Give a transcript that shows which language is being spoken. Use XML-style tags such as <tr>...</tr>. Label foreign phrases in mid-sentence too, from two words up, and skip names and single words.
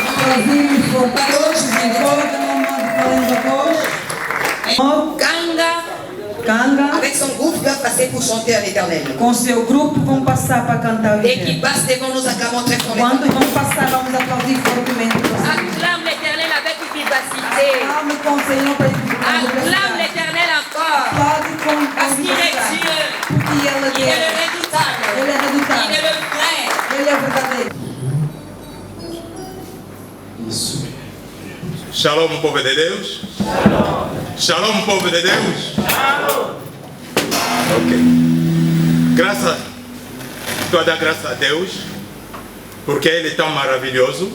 <fr>Brasil, Fortaleza, Kanga, avec son groupe, va passer pour chanter à l'Éternel.</fr> <pt>Com seu grupo vão passar para cantar o</pt> <fr>Et qui passe devant nous acclamons très fort.</fr> <pt>Quando vão passar, vamos aplaudir fortemente.</pt> <fr>Acclame l'Éternel avec vivacité.</fr> <pt>Acclame com o Senhor para</pt> <fr>Acclame l'Éternel encore. Parce qu'il est Dieu. Il est le redoutable. Il est le vrai.</fr> <pt>Ele é verdadeiro. Shalom, povo de Deus. Shalom. Shalom, povo de Deus. Shalom. Ok. Toda graça a Deus, porque Ele é tão maravilhoso.</pt>